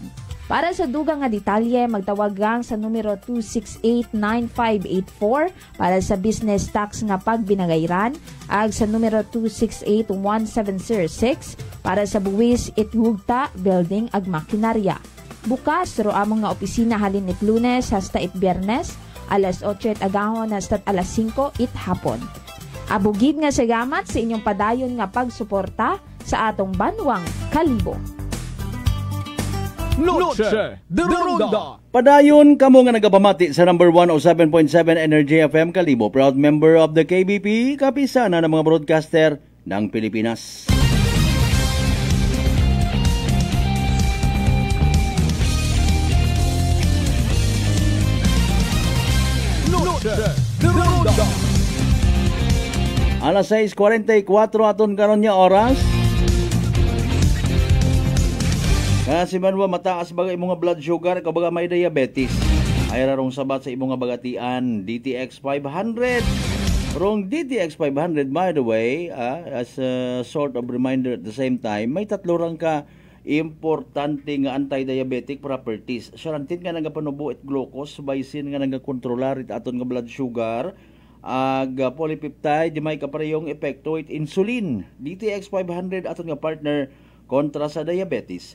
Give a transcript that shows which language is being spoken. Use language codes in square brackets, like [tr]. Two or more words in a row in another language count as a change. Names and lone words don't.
[akl] Para sa dugang nga detalye, magtawag gang sa numero 268-9584 para sa business tax nga pagbinagayran, ag sa numero 268-1706 para sa buwis it hugta, building ag makinarya. Bukas ro among nga opisina halin it Lunes hasta it Biyernes, alas 8 it agahon hasta alas 5 it hapon. Abugid nga salamat sa inyong padayon nga pagsuporta sa atong Banwang Kalibo. Noche de Ronda. Padayon kamo nga nagapamati sa number 107.7 Energy FM Kalibo, [en] proud member of the KBP, [tl] kapisana ng mga broadcaster ng Pilipinas. [akl] Noche de Ronda. Alas 6:44 aton karon nga oras. Kasi man mataas baga imong [en] blood sugar, [akl] ikaw baga may diabetes. Ay rarong sabat sa imong bagatian, DTX 500. Rong DTX 500, [en] by the way, as a sort of reminder at the same time, [akl] may tatlo rang ka importante nga anti-diabetic properties. Sarantin nga nagapanubo it glucose, bisin nga nagakontrolar it aton nga [en] blood sugar, [akl] ag polypeptide, di may kaparehong epekto it insulin. DTX 500 aton nga partner kontra sa diabetes.